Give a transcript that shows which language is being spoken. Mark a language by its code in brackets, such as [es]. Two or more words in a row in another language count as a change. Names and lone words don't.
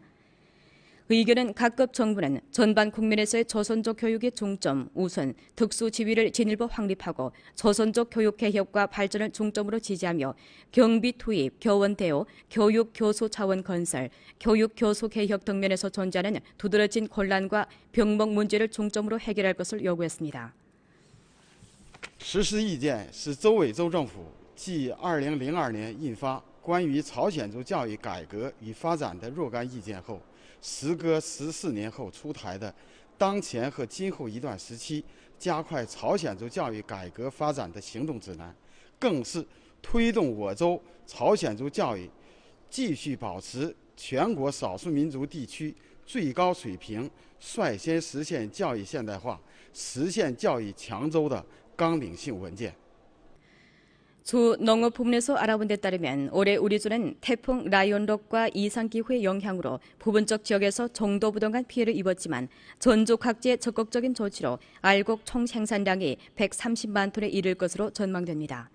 [ko] 의견은 각급 정부는 전반 국면에서의 조선족 교육의 중점, 우선, 특수 지위를 진일보 확립하고 조선족 교육 개혁과 발전을 중점으로 지지하며 경비 투입, 교원 대우, 교육 교수 차원 건설, 교육 교수 개혁 등면에서 존재하는 두드러진 혼란과 병목 문제를 중점으로 해결할 것을 요구했습니다. [zh] 实施意见是周委州政府继2002年印发关于朝鲜族教育改革与发展的若干意见后，时隔14年后出台的当前和今后一段时期加快朝鲜族教育改革发展的行动指南，更是推动我州朝鲜族教育继续保持全国少数民族地区最高水平，率先实现教育现代化，实现教育强州的纲领性文件。 [ko] 주 농업부문에서 알아본 데 따르면 올해 우리 주는 태풍 라이온록과 이상기후의 영향으로 부분적 지역에서 정도부동한 피해를 입었지만 전주 각지의 적극적인 조치로 알곡 총 생산량이 130만 톤에 이를 것으로 전망됩니다.